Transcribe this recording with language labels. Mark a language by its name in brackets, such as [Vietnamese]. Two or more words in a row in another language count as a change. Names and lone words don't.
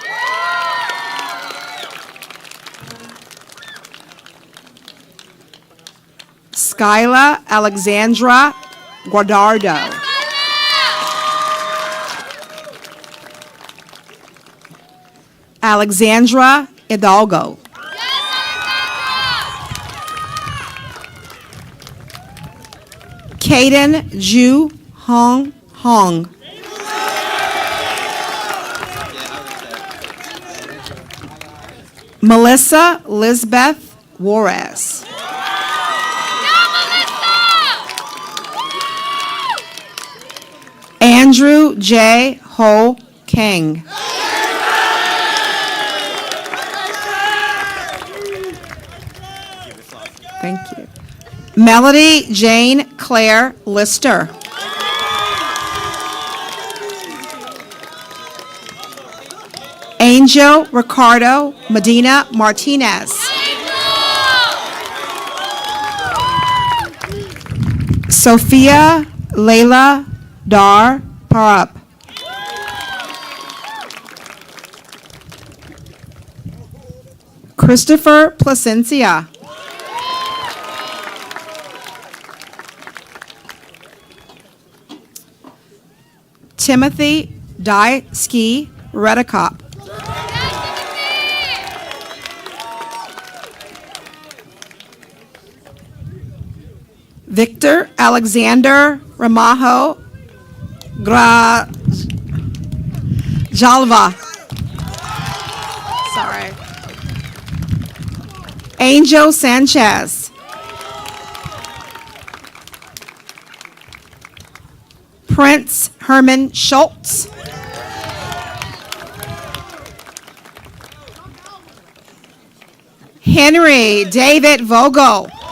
[English] Skyla Alexandra Guardardo. Alexandra Hidalgo. Caden Ju Hong Hong. Melissa Lisbeth Juarez. Andrew J. Ho Kang. Thank you. Melody Jane Claire Lister. Angel Ricardo Medina Martinez. Sophia Layla Dar Parap. Christopher Placencia. Timothy Dye-Ski Redicop. Victor Alexander Ramajo Jalva. Sorry. Angel Sanchez. Prince Herman Schultz. Henry David Vogel.